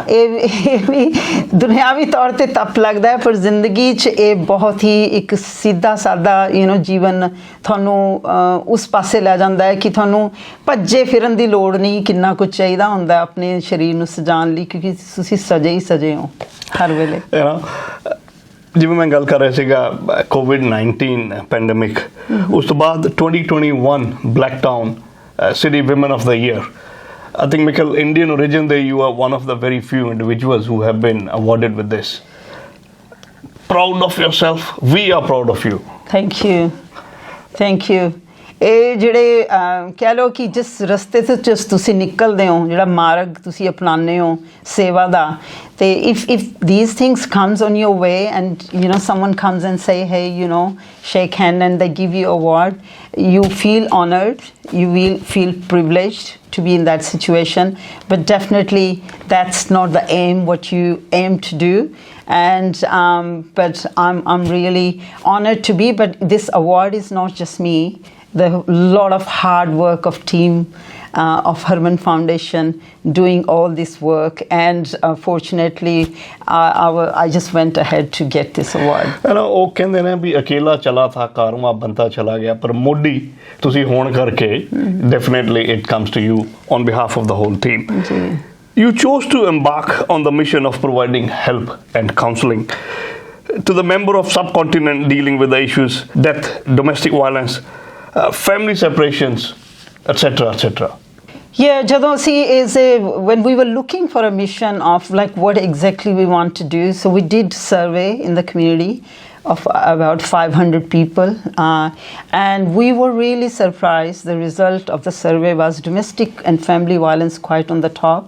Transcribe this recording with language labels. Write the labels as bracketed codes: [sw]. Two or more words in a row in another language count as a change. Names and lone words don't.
[pa] ਇਹ ਵੀ ਦੁਨਿਆਵੀ ਤੌਰ ਤੇ ਤਪ ਲੱਗਦਾ ਹੈ, ਪਰ ਜ਼ਿੰਦਗੀ 'ਚ ਇਹ ਬਹੁਤ ਹੀ ਇੱਕ ਸਿੱਧਾ ਸਾਦਾ ਜੀਵਨ ਤੁਹਾਨੂੰ ਉਸ ਪਾਸੇ ਲੈ ਜਾਂਦਾ ਹੈ ਕਿ ਤੁਹਾਨੂੰ ਭੱਜੇ ਫਿਰਨ ਦੀ ਲੋੜ ਨਹੀਂ। ਕਿੰਨਾ ਕੁਝ ਚਾਹੀਦਾ ਹੁੰਦਾ ਆਪਣੇ ਸਰੀਰ ਨੂੰ ਸਜਾਉਣ ਲਈ, ਕਿਉਂਕਿ ਤੁਸੀਂ ਸਜੇ ਹੀ ਸਜੇ ਹੋ ਹਰ ਵੇਲੇ। ਜਿਵੇਂ ਮੈਂ ਗੱਲ ਕਰ ਰਿਹਾ ਸੀਗਾ [en] COVID-19 pandemic, [pa] ਉਸ ਤੋਂ ਬਾਅਦ 2021 ਬਲੈਕ ਟਾਊਨ ਸਿਟੀ ਵਿਮਨ ਆਫ ਦਾ ਈਅਰ। [en] I think, Michael, Indian origin there, you are one of the very few individuals who have been awarded with this. Proud of yourself. We are proud of you. Thank you. Thank you. [pa] ਇਹ ਜਿਹੜੇ ਕਹਿ ਲਓ ਕਿ ਜਿਸ ਰਸਤੇ ਤੋਂ ਤੁਸੀਂ ਨਿਕਲਦੇ ਹੋ, ਜਿਹੜਾ ਮਾਰਗ ਤੁਸੀਂ ਅਪਣਾਉਂਦੇ ਹੋ ਸੇਵਾ ਦਾ, ਤੇ [en] if these things comes on your way and someone comes and say, hey, shake hand and they give you award, you feel honored, you will feel privileged to be in that situation, but definitely that's not the aim, what you aim to do. And but I'm really honored to be, but this award is not just me. The lot of hard work of team of Harman Foundation doing all this work, and fortunately I just went ahead to get this award. [pa] ਉਹ ਕਹਿੰਦੇ ਨੇ ਵੀ [hi] अकेला चला था [pa] ਕਾਰਵਾਂ ਬੰਦਾ ਚਲਾ ਗਿਆ, ਪਰ ਮੋਢੀ ਤੁਸੀਂ ਹੋਣ ਕਰਕੇ [en] definitely it comes to you on behalf of the whole team. You chose to embark on the mission of providing help and counseling to the member of subcontinent dealing with the issues death, domestic violence, family separations, etc., etc. Yeah, [pa] ਜਦੋਂ ਅਸੀਂ [en] when we were looking for a mission of like what exactly we want to do, so we did survey in the community of about 500 people, and we were really surprised. The result of the survey was domestic and family violence quite on the top.